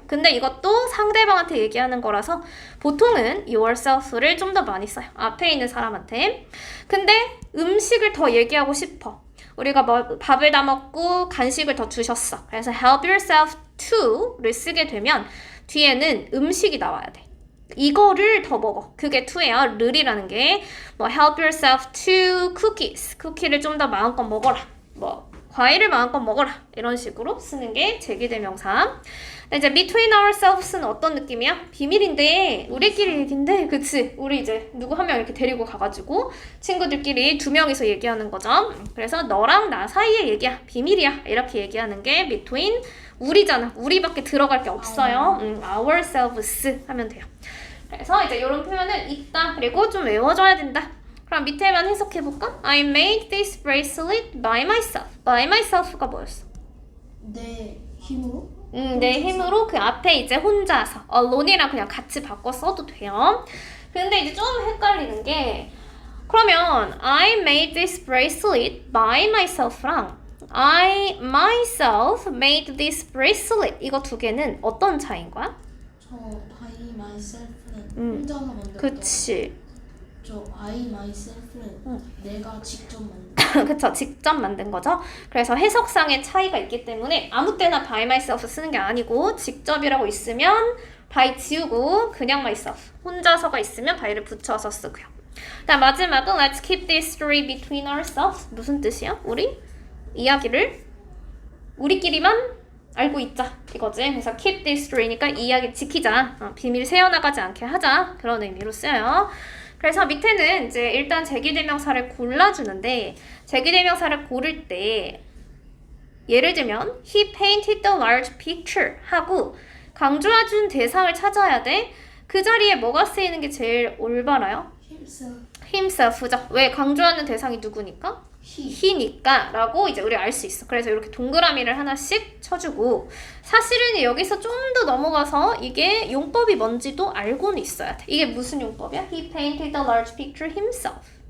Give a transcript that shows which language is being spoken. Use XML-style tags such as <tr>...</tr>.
<ko>근데 이것도 상대방한테 얘기하는 거라서 보통은 yourself를 좀 더 많이 써요. 앞에 있는 사람한테. 근데 음식을 더 얘기하고 싶어. 우리가 밥을 다 먹고 간식을 더 주셨어. 그래서</ko> <en>help yourself to</en> <ko>를 쓰게 되면 뒤에는 음식이 나와야 돼. 이거를 더 먹어. 그게 to예요. 를이라는 게 뭐</ko> <en>help yourself to cookies.</en> <ko>쿠키를 좀 더 마음껏 먹어라. 뭐 과일을 마음껏 먹어라. 이런 식으로 쓰는 게 제기대명사. 이제</ko> <en>between ourselves</en> <ko>는 어떤 느낌이야? 비밀인데 우리끼리 얘긴데 그치? 우리 이제 누구 한 명 이렇게 데리고 가가지고 친구들끼리 두 명이서 얘기하는 거죠. 그래서 너랑 나 사이의 얘기야. 비밀이야. 이렇게 얘기하는 게 between 우리잖아. 우리밖에 들어갈 게 없어요. ourselves 하면 돼요. 그래서 이제 이런 표현은 있다. 그리고 좀 외워줘야 된다. 그럼 밑에만 해석해볼까?</ko> <en>I made this bracelet by myself.</en> <ko>by myself가 뭐였어? 내 힘으로? 내 힘으로 그 앞에 이제 혼자서 alone이랑 그냥 같이 바꿔 써도 돼요. 근데 이제 좀 헷갈리는 게 그러면</ko> <en>I made this bracelet by myself</en> <ko>랑</ko> <en>I myself made this bracelet</en> <ko>이거 두 개는 어떤 차이인 거야? 저 by myself는 혼자서 만든 그치. 저 by myself는 내가 직접 만든 그쵸. 직접 만든 거죠. 그래서 해석상의 차이가 있기 때문에 아무 때나</ko> <en>by myself</en> <ko>쓰는 게 아니고 직접이라고 있으면 by 지우고 그냥 myself 혼자서가 있으면 by를 붙여서 쓰고요. 다음 마지막은 let's keep this story between ourselves. 무슨 뜻이야? 우리 이야기를 우리끼리만 알고 있자 이거지. 그래서</ko> <en>keep this story</en> <ko>니까 이 이야기 지키자. 비밀 새어나가지 않게 하자. 그런 의미로 쓰여요. 그래서 밑에는 이제 일단 제기대명사를 골라주는데 제기대명사를 고를 때 예를 들면</ko> <en>he painted the large picture</en> <ko>하고 강조해준 대상을 찾아야 돼. 그 자리에 뭐가 쓰이는 게 제일 올바라요?</ko> <en>himself</en> <ko>himself죠. 왜? 강조하는 대상이 누구니까? he니까 라고 이제 우리가 알 수 있어. 그래서 이렇게 동그라미를 하나씩 쳐주고 사실은 여기서 좀 더 넘어가서 이게 용법이 뭔지도 알고는 있어야 돼. 이게 무슨 용법이야?</ko> <en>He painted a large picture himself.</en>